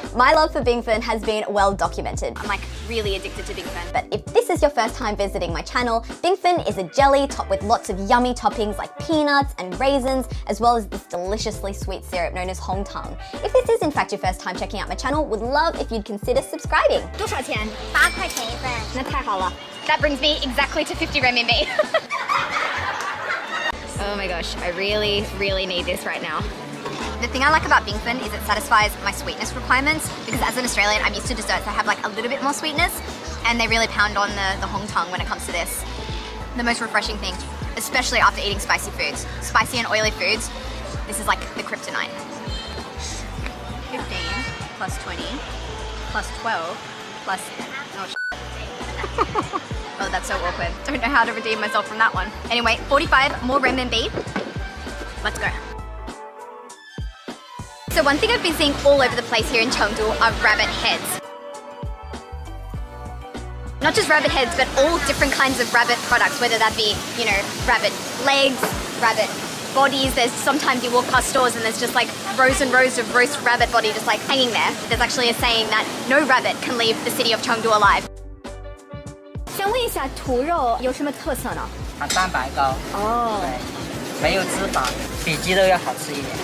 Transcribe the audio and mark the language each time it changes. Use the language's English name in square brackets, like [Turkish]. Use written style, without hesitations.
[English] My love for bingfen has been well documented. I'm like really addicted to bingfen. But if this is your first time visiting my channel, bingfen is a jelly topped with lots of yummy toppings like peanuts and raisins, as well as this deliciously sweet syrup known as hongtang. If this is in fact your first time checking out my channel, would love if you'd consider subscribing. [Chinese] 多少钱？8块钱一份。那太好了。 [English] That brings me exactly to 50 renminbi. Oh my gosh, I really, really need this right now. The thing I like about Bingfen is it satisfies my sweetness requirements, because as an Australian, I'm used to desserts that have like a little bit more sweetness, and they really pound on the Hong Tong when it comes to this. The most refreshing thing, especially after eating spicy foods. Spicy and oily foods, this is like the kryptonite. 15 plus 20 plus 12 plus... Oh, oh, that's so awkward. Don't know how to redeem myself from that one. Anyway, 45 more renminbi. Let's go. So one thing I've been seeing all over the place here in Chengdu are rabbit heads. Not just rabbit heads, but all different kinds of rabbit products, whether that be, you know, rabbit legs, rabbit bodies. There's sometimes you walk past stores and there's just like rows and rows of roast rabbit body just like hanging there. There's actually a saying that no rabbit can leave the city of Chengdu alive. [Chinese] 想问一下，土肉有什么特色呢？它蛋白高，对，没有脂肪，比鸡肉要好吃一点。